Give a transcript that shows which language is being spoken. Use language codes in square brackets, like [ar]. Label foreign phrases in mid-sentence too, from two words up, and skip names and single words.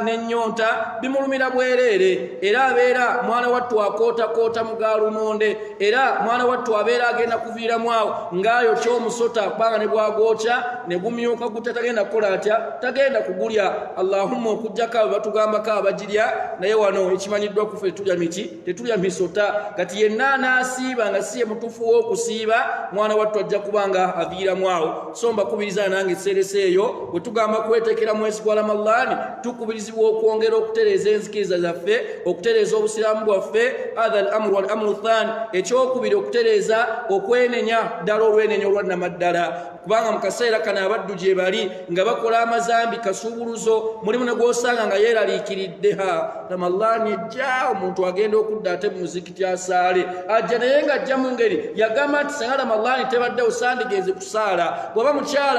[lg] n'ennyonta bimulumira bwereere era abeera mwana wattu akootakoota mu gaalumonde era mwana wattu abeera agenda kuviiramu awo ngaayo ky'omusota kubanga ne bwagwokya ne gumyuka gute tagenda kukola atya tagenda kugulya allahumma okuggyako abo batugambako abagirya naye wano ekimanyiddwa kufe tetulya miki tetulya misota kati yenna anaasiiba nga si ye mutuufu w'okusiiba mwana wattu ajja kuba nga aviiramu awo so mbakubiriza nange ekiseeresa eyo bwe tugamba kweteekera mwezi gwa ramadaani tukubirizibwa okwongera okutereeza enzikiriza zaffe okutereeza obusiraamu bwaffe [ar] هذا الأمر والأمر الثاني [lg] ekyokubiri okutereeza okwenenya ddala olwenenya olwannamaddala kubanga mu kaseera kano abaddu gye bali nga bakola amazambi kasuubuluzo mulimu ne gw'osanga nga yeeraliikiridde ramadaani ejja omuntu agenda okudda ate mu muzikiti asaale ajja naye ng'ajja mu ngeri yagamba nti singa ramadaani tebaddewo sandigenze kusaala bw'aba mukyala